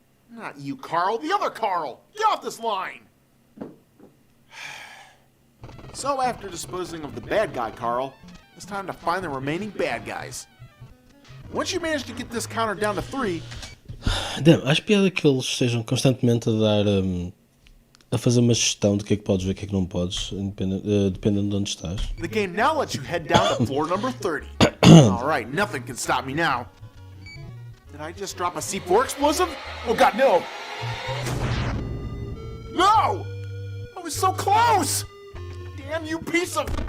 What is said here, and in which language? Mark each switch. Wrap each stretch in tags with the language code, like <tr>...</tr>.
<en>Not you, Carl. The other Carl! Get off this line! So after disposing of the bad guy, Carl, it's time to find the remaining bad guys. Once you manage to get this counter down to 3...</en> <pt>Damn, acho piada que eles estejam constantemente a dar... a fazer uma gestão do que é que podes ver e o que é que não podes, dependendo de onde estás.</pt> <en>The game now lets you head down to floor number 30. Alright, nothing can stop me now. Did I just drop a C4 explosive? Oh god, no! No! I was so close! Damn you piece of...</en>